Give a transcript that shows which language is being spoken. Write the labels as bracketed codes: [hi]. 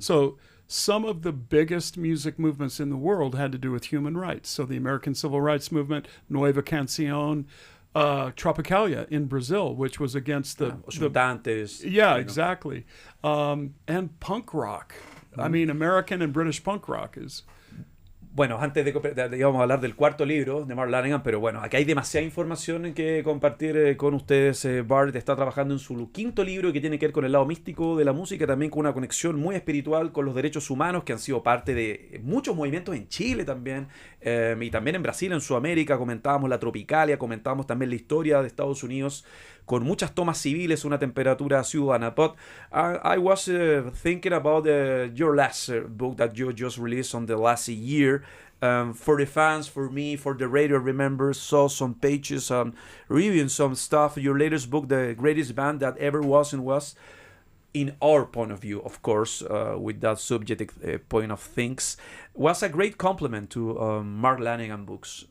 [en] So some of the biggest music movements in the world had to do with human rights. So the American Civil Rights Movement, Nueva Canción, Tropicalia in Brazil, which was against the Dantes. Yeah, exactly. And punk rock. Mm-hmm. I mean, American and British punk rock is... [es] Bueno, antes de íbamos a hablar del cuarto libro de Mark Lanegan, pero bueno, aquí hay demasiada información que compartir con ustedes. Barrett está trabajando en su 5º libro que tiene que ver con el lado místico de la música, también con una conexión muy espiritual con los derechos humanos que han sido parte de muchos movimientos en Chile también, y también en Brasil, en Sudamérica. Comentábamos la Tropicalia, comentábamos también la historia de Estados Unidos con muchas tomas civiles, una temperatura ciudadana. [en] But I was thinking about your last book that you just released on the last year. For the fans, for me, for the radio, remember, saw some pages, reviewing some stuff. Your latest book, The Greatest Band That Ever Was and Was, in our point of view, of course, with that subjective point of things, was a great compliment to Mark Lanegan books.